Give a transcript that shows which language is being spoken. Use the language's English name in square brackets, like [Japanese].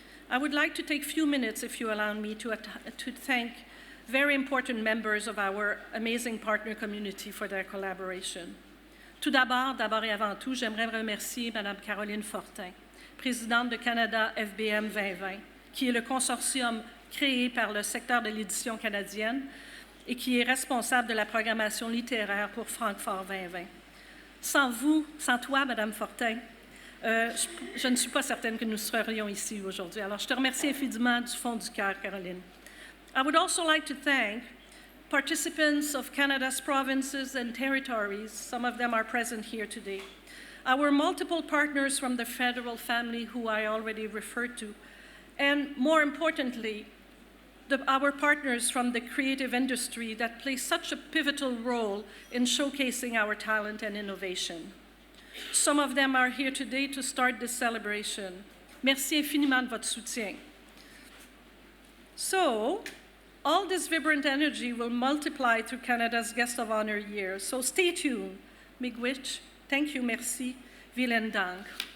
[English] I would like to take a few minutes, if you allow me, to thank very important members of our amazing partner community for their collaboration. [French] Tout d'abord et avant tout, j'aimerais remercier Mme Caroline Fortin, présidente de Canada FBM 2020, qui est le consortium créé par le secteur de l'édition canadienne et qui est responsable de la programmation littéraire pour Francfort 2020. Sans vous, sans toi, Mme Fortin, je ne suis pas certaine que nous serions ici aujourd'hui. Alors, je te remercie infiniment du fond du cœur, Caroline. [English] I would also like to thank participants of Canada's provinces and territories. Some of them are present here today. Our multiple partners from the federal family who I already referred to. And more importantly, our partners from the creative industry that play such a pivotal role in showcasing our talent and innovation. Some of them are here today to start this celebration. [French] Merci infiniment de votre soutien. [English] So, all this vibrant energy will multiply through Canada's Guest of Honor year. So stay tuned. Miigwech, thank you, merci, vielen Dank.